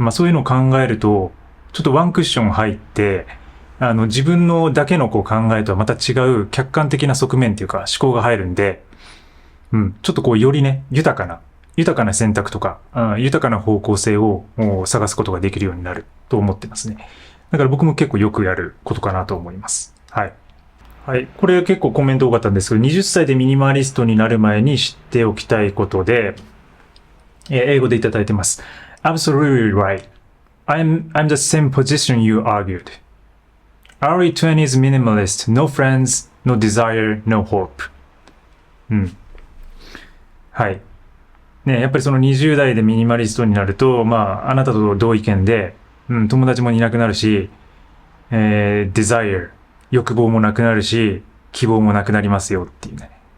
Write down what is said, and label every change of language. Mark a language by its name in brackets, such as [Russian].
[Japanese] そういうのを考えると、ちょっとワンクッション入って、自分のだけの考えとはまた違う客観的な側面っていうか思考が入るんで、ちょっとよりね、豊かな選択とか、豊かな方向性を探すことができるようになると思ってますね。だから僕も結構よくやることかなと思います。はい。はい。これ結構コメント多かったんですけど、20歳でミニマリストになる前に知っておきたいことで、英語でいただいてます。 [English] Absolutely right. I'm the same position you argued. Early 20s minimalist, no friends, no desire, no hope. [Japanese] はい。ね、やっぱりその20代でミニマリストになると、あなたと同意見で、友達もいなくなるし、desire、欲望もなくなるし、希望もなくなりますよっていうね。